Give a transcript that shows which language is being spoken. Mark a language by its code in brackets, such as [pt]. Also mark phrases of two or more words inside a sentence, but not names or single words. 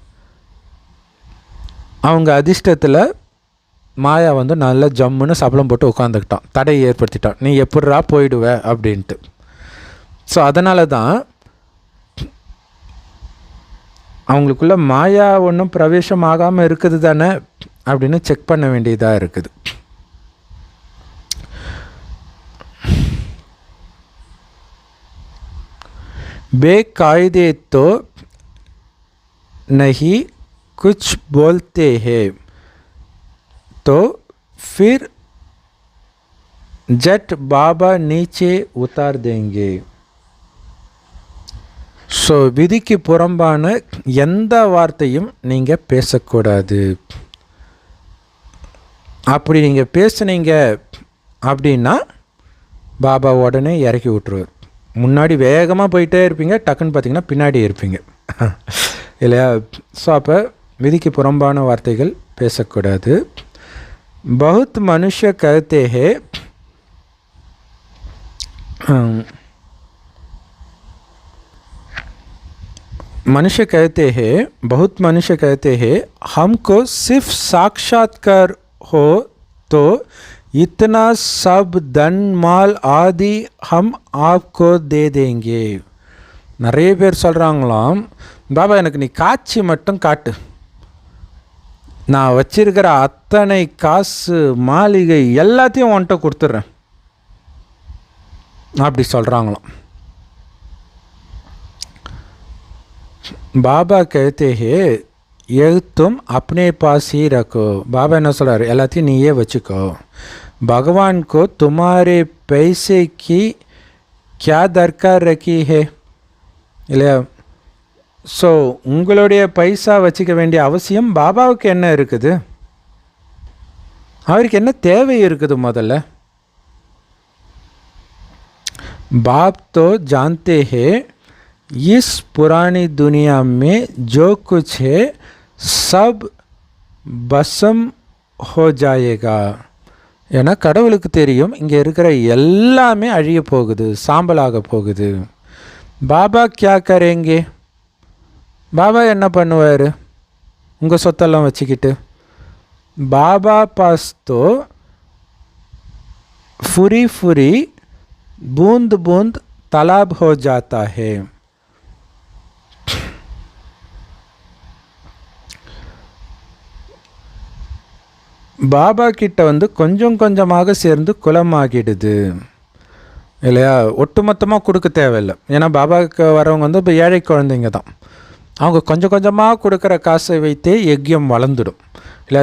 [ta] அவங்க அதிர்ஷ்டத்தில் மாயா வந்து நல்ல ஜம்முன்னு சபலம் போட்டு உட்காந்துக்கிட்டான், தடை ஏற்படுத்திட்டான், நீ எப்படிரா போயிடுவ அப்படின்ட்டு. ஸோ அதனால தான் அவங்களுக்குள்ள மாயா ஒன்றும் பிரவேசம் ஆகாமல் இருக்குது தானே அப்படின்னு செக் பண்ண வேண்டியதாக இருக்குது. [hi] बेकायदे तो नहीं कुछ बोलते हैं तो फिर जट बाबा नीचे उतार देंगे. [ta] ஸோ விதிக்கு புறம்பான எந்த வார்த்தையும் நீங்கள் பேசக்கூடாது. அப்படி நீங்கள் பேசுனீங்க அப்படின்னா பாபா உடனே இறக்கி விட்டுருவார். முன்னாடி வேகமாக போயிட்டே இருப்பீங்க, டக்குன்னு பார்த்தீங்கன்னா பின்னாடி இருப்பீங்க இல்லையா. ஸோ அப்போ விதிக்கு புறம்பான வார்த்தைகள் பேசக்கூடாது. [hi] बहुत मनुष्य कहते हैं बहुत मनुष्य कहते हैं हमको सिर्फ साक्षात्कार हो तो इतना सब धन माल आदि हम आपको दे देंगे. [ta] நிறைய பேர் சொல்கிறாங்களாம், பாபா எனக்கு நீ காட்சி மட்டும் காட்டு, நான் வச்சிருக்கிற அத்தனை காசு மாளிகை எல்லாத்தையும் உன்கிட்ட கொடுத்துட்றேன் அப்படி சொல்கிறாங்களாம். [hi] பாபா कहते हैं ये तुम अपने पास ही रखो. [ta] பாபா என்ன சொல்கிறார், எல்லாத்தையும் நீயே வச்சுக்கோ. [hi] भगवान को तुम्हारे पैसे की क्या दरकार रखी है இல்லையா. [ta] ஸோ உங்களுடைய பைசா வச்சுக்க வேண்டிய அவசியம் பாபாவுக்கு என்ன இருக்குது, அவருக்கு என்ன தேவை இருக்குது முதல்ல. [hi] बाप तो जानते हैं इस पुरानी दुनिया में जो कुछ है सब भस्म हो जाएगा. [ta] ஏன்னா கடவுளுக்கு தெரியும் இங்கே இருக்கிற எல்லாமே அழிய போகுது, சாம்பலாக போகுது. [hi] பாபா क्या करेंगे, [ta] பாபா என்ன பண்ணுவார் உங்கள் சொத்தெல்லாம் வச்சுக்கிட்டு. [hi] பாபா पास तो फुरी फुरी बूंद बूंद तालाब हो जाता है. [ta] பாபா கிட்ட வந்து கொஞ்சம் கொஞ்சமாக சேர்ந்து குளமாகிடுது இல்லையா. ஒட்டுமொத்தமாக கொடுக்க தேவையில்லை. ஏன்னா பாபாவுக்கு வரவங்க வந்து இப்போ ஏழை குழந்தைங்க தான். அவங்க கொஞ்சம் கொஞ்சமாக கொடுக்குற காசை வைத்தே யஜ்யம் வளர்ந்துடும் இல்லையா.